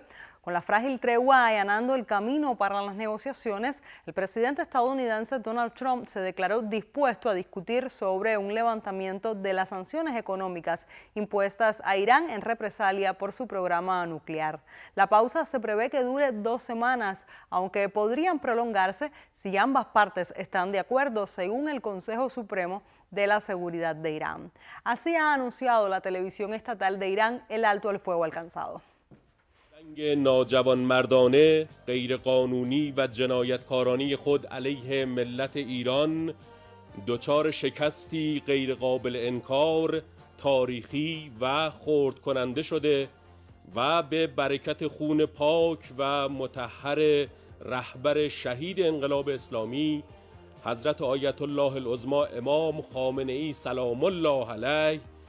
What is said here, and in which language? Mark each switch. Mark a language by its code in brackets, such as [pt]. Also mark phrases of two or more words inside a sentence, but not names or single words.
[es] Con la frágil tregua allanando el camino para las negociaciones, el presidente estadounidense Donald Trump se declaró dispuesto a discutir sobre un levantamiento de las sanciones económicas impuestas a Irán en represalia por su programa nuclear. La pausa se prevé que dure 2 semanas, aunque podrían prolongarse si ambas partes están de acuerdo, según el Consejo Supremo de la Seguridad de Irán. Así ha anunciado la televisión estatal de Irán el alto al fuego alcanzado. [fa] جنگ ناجوانمردانه، غیرقانونی و جنایتکارانه خود علیه ملت ایران دچار شکستی غیرقابل انکار، تاریخی و خرد کننده شده و به برکت خون پاک و مطهر رهبر شهید انقلاب اسلامی حضرت آیت الله العظما امام خامنه ای [ar] سلام الله علیه،